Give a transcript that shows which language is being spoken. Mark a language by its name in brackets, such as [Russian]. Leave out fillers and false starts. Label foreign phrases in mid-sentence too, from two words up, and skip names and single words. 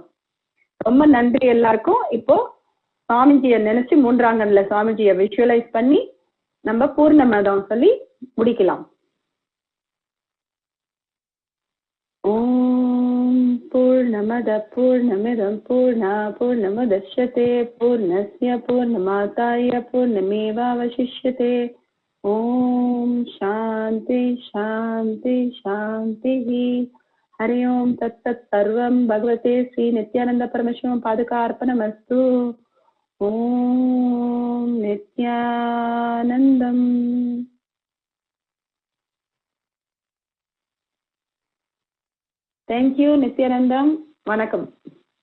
[Tamil] ரொம்ப நன்றி எல்லாருக்கும். இப்போ சுவாமிஜியை நினைச்சு 3ஆம் கண்ல சுவாமிஜியை விஷுவலைஸ் பண்ணி நம்ம பூர்ணமதம் சொல்லி முடிக்கலாம். [Sanskrit] ओम् पूर्णमदः पूर्णमिदं पूर्णात् पूर्णमुदच्यते पूर्णस्य पूर्णमादाय पूर्णमेवावशिष्यते. ओम् शान्ति शान्ति शान्ति. हरि ओम् तत् तत् सर्वं भगवते श्री नित्यानन्द परमशिवम् पादुकार्पणमस्तु. ஓம் நித்யானந்தம். [English] தேங்க்யூ நித்யானந்தம். [Tamil] வணக்கம்.